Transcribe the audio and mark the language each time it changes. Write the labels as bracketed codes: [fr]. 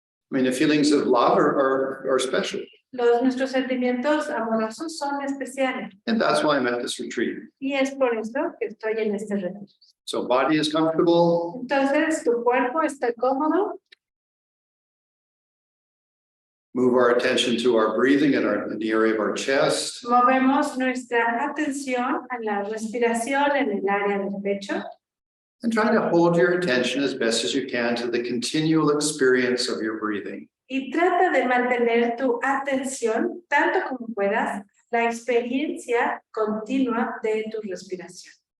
[en] I mean, the feelings of love are special, [es] Nuestros sentimientos amorosos son especiales [en] and that's why I'm at this retreat. [es] y es por eso que estoy en este retiro. [en] So body is comfortable. [es] Entonces, tu cuerpo está cómodo. [en] Move our attention to our breathing in the area of our chest. [es] Movemos nuestra atención a la respiración en el área del pecho [en] And try to hold your attention as best as you can to the continual experience of your breathing. [es] y trata de mantener tu atención tanto como puedas, la experiencia continua de tu respiración.